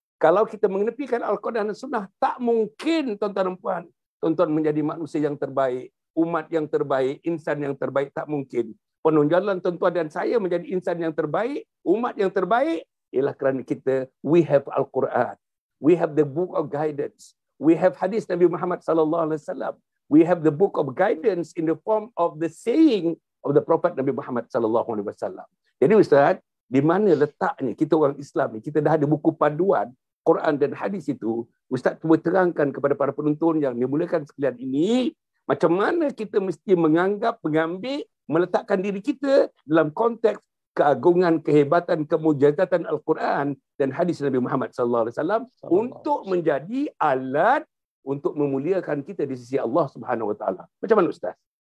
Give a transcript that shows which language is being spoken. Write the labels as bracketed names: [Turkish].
[Malay] Kalau kita mengenepikan Al-Quran dan Sunnah, tak mungkin, tuan-tuan dan puan, tuan-tuan menjadi manusia yang terbaik, umat yang terbaik, insan yang terbaik, tak mungkin. Penonjolan tuan-tuan dan saya menjadi insan yang terbaik, umat yang terbaik, ialah kerana kita, [English] we have Al-Quran. We have the book of guidance. We have hadis Nabi Muhammad sallallahu alaihi wasallam. We have the book of guidance in the form of the saying of the Prophet Nabi Muhammad sallallahu alaihi wasallam. [Malay] Jadi, Ustaz, di mana letaknya kita orang Islam ni? Kita dah ada buku panduan Quran dan hadis itu. Ustaz cuba terangkan kepada para penonton yang dimuliakan sekalian ini, macam mana kita mesti menganggap, mengambil, meletakkan diri kita dalam konteks keagungan, kehebatan, kemujizatan Al-Quran dan hadis Nabi Muhammad sallallahu alaihi wasallam untuk menjadi alat untuk memuliakan kita di sisi Allah Subhanahu wa taala. Macam mana, Ustaz?